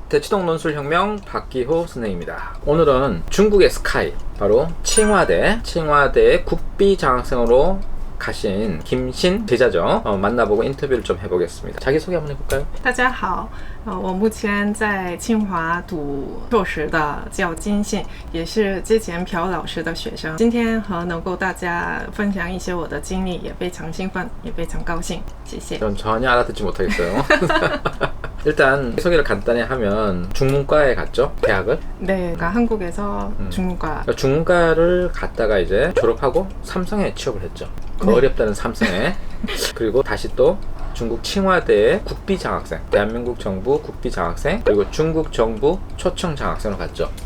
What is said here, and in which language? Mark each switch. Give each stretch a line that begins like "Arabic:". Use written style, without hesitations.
Korean: 대치동 논술혁명 박기호 선생입니다. 오늘은 중국의 스카이, 바로 칭화대의 국비 장학생으로 가신 김신 제자죠. 만나보고 인터뷰를 좀 해보겠습니다. 자기소개 한번 해볼까요?
Chinese: 大家好，我目前在清华读硕士的，叫金信，也是之前朴老师的学生。今天能够大家分享一些我的经历，也非常兴奋，也非常高兴，谢谢。
Korean: 전 전혀 알아듣지 못하겠어요. 일단 소개를 간단히 하면 중문과에 갔죠, 대학을. 네, 그러니까 한국에서 중문과. 중문과를 갔다가 이제 졸업하고 삼성에 취업을 했죠. 그 네. 어렵다는 삼성에. 그리고 다시 또 중국 칭화대의 국비 장학생, 대한민국 정부 국비 장학생, 그리고 중국 정부 초청 장학생으로 갔죠.